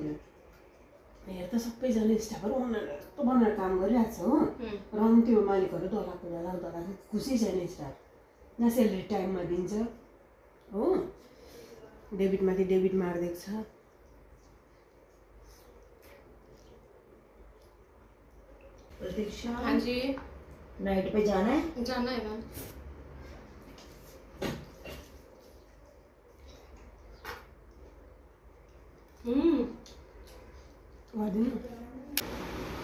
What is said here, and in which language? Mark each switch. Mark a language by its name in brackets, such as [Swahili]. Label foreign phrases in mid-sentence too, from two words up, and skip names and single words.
[Nepali] हेर त सबैजना स्टाफहरू उनीहरू यस्तो बनाएर काम गरिरहेको छ हो र पनि त्यो मालिकहरू दलाएको खुसी छैन स्टाफ। न [English] salary timeमा [Nepali] दिन्छ हो, डेबिटमाथि डेबिट मारिदिएको छ। प्रतीक्षा [Hindi] हाँ जी नाइट पे जाना है? जाना है मैम। [Nepali] गर्दिनु